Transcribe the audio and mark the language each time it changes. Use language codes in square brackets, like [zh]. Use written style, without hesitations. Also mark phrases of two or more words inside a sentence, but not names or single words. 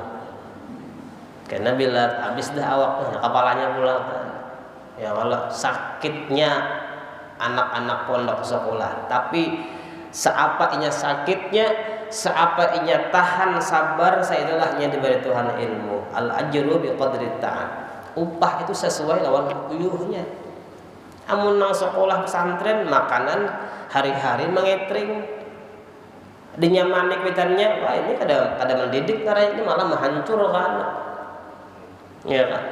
[bjn] Karena bila habis dah awaknya, kepalanya pulang. Ya kalau sakitnya anak-anak pondok sekolah, tapi seapa inya sakitnya, seapa inya tahan sabar, saidulahnya diberi Tuhan ilmu. [ar] الأجر بقدر التعب. [bjn] Upah itu sesuai lawan uyuhnya. Amun nang sekolah pesantren makanan hari-hari mengetring, dinyamani kwitannya, wah ini kada mendidik, karena ini malah menghancurkan. Ya kan?